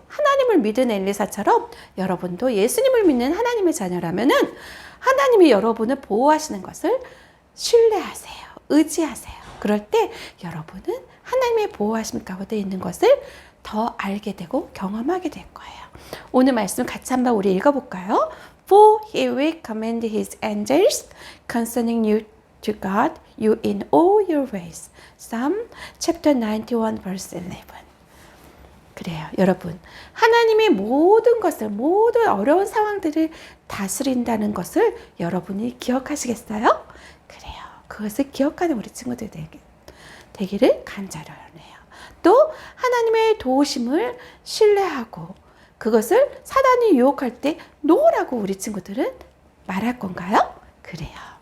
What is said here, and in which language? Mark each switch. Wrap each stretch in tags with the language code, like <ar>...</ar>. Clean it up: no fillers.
<ko>하나님을 믿은 엘리사처럼 여러분도 예수님을 믿는 하나님의 자녀라면은 하나님이 여러분을 보호하시는 것을 신뢰하세요. 의지하세요. 그럴 때 여러분은 하나님의 보호하심 가운데 있는 것을 더 알게 되고 경험하게 될 거예요. 오늘 말씀 같이 한번 우리 읽어볼까요?</ko> <en>For he will command his angels concerning you to guard you in all your ways. Psalm chapter 91 verse 11. 그래요.</en> <ko>여러분, 하나님이 모든 어려운 상황들을 다스린다는 것을 여러분이 기억하시겠어요? 그래요. 그것을 기억하는 우리 친구들 되기를 간절히 원해요. 또 하나님의 도우심을 신뢰하고 그것을 사단이 유혹할 때 노라고 우리 친구들은 말할 건가요? 그래요.</ko>